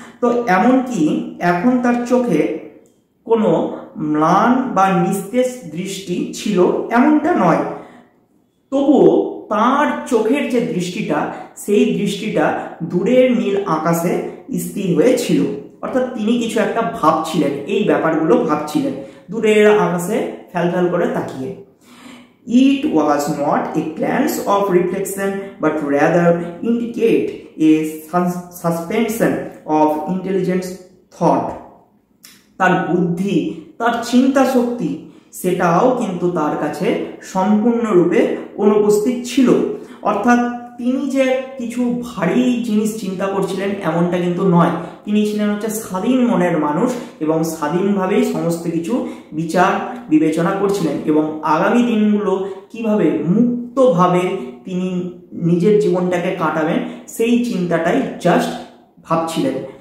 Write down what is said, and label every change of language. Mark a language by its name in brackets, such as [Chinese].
[Bangla] তো এমন কি এখন তার চোখে কোনো ম্লান বা নিস্তেজ দৃষ্টি ছিল এমনটা নয়, তবুও তার চোখের যে দৃষ্টিটা সেই দৃষ্টিটা দূরের নীল আকাশে স্থির হয়েছিল। অর্থাৎ তিনি কিছু একটা ভাবছিলেন, এই ব্যাপারগুলো ভাবছিলেন দূরের আকাশে ফ্যাল করে তাকিয়ে। [English] It was not a glance of reflection but rather indicate a suspension of intelligent thought। [Bangla] তার বুদ্ধি, তার চিন্তা শক্তি সেটাও কিন্তু তার কাছে সম্পূর্ণরূপে অনুপস্থিত ছিল। অর্থাৎ তিনি যে কিছু ভারী জিনিস চিন্তা করছিলেন এমনটা কিন্তু নয়, তিনি ছিলেন হচ্ছে স্বাধীন মনের মানুষ এবং স্বাধীনভাবেই সমস্ত কিছু বিচার বিবেচনা করছিলেন এবং আগামী দিনগুলো কিভাবে মুক্তভাবে তিনি নিজের জীবনটাকে কাটাবেন সেই চিন্তাটাই জাস্ট ভাবছিলেন।